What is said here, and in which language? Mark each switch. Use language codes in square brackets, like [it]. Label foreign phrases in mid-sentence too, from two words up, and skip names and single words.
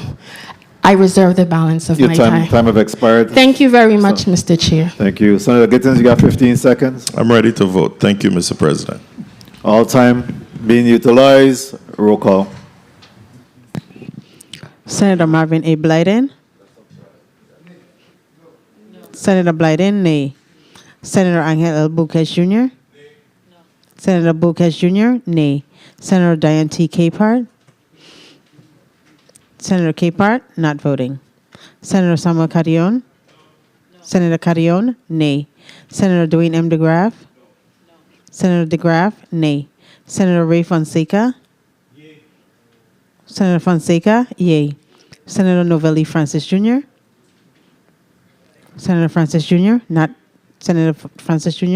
[en] I reserve the balance of Your my time have expired. Thank you very much, Mr. Chair. Thank you. Senator Gittins, you got 15 seconds. I'm ready to vote. Thank you, Mr. President. All time being utilized. Roll call. Senator Marvin A. Blyden. Senator Blyden, nay. Senator Angel L. Buquez Jr. Senator Buquez Jr., nay. Senator Diane T. Capehart. Senator Capehart, not voting. Senator Samuel Carrion. Senator Carrion, nay. Senator Dwayne M. DeGraff. Senator DeGraff, nay. Senator Ray Fonseca. Senator Fonseca, yay. Senator Novelli Francis Jr. Senator Francis Jr., not Senator Francis Jr.